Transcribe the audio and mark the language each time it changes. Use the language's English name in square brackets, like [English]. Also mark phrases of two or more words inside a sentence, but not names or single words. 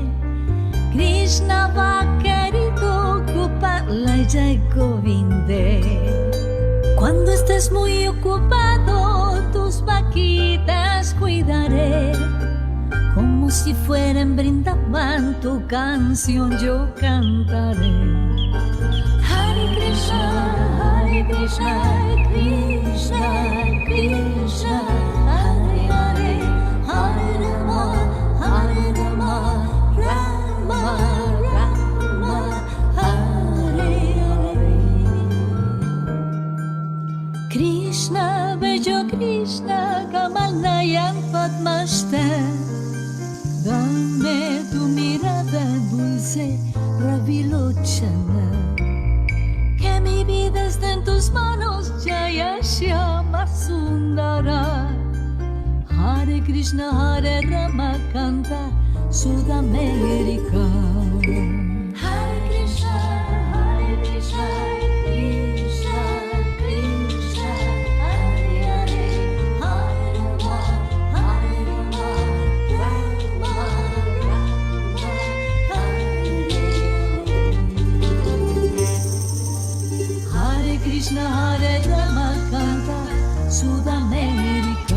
[Spanish] Krishna va querido Gopala Jai Govinde. Cuando estés muy ocupado, tus vaquitas cuidaré. Como si fuera en Brindavan, tu canción yo cantaré. [Sanskrit] Hare Krishna, Krishna, Krishna, Hare Hare, Hare Rama, Rama, Rama, Hare Hare. [Spanish] Krishna, bello Krishna, [Sanskrit] Kamal Nayan Padmashta. [Spanish] Dame tu mirada dulce, Ravilochana. Que mi vida esté en tus manos, [Sanskrit] Jaya Shyama Sundara. Hare Krishna, Hare Rama, [Spanish] canta Sudamérica. [Sanskrit] Hare Krishna, Krishna, Krishna, Hare Hare, Hare Rama, Rama, Hare Krishna, Hare Rama, [Spanish] canta Sudamérica.